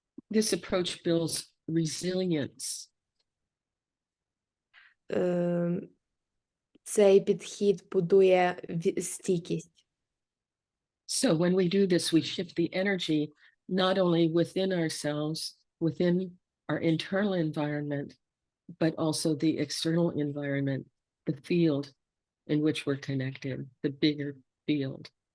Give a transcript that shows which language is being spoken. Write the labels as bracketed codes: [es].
[en] This approach builds resilience. [uk] Цей підхід будує стійкість. [en] So when we do this, we shift the energy not only within ourselves, within our internal environment, but also the external environment, the field in which we're connected, the bigger field.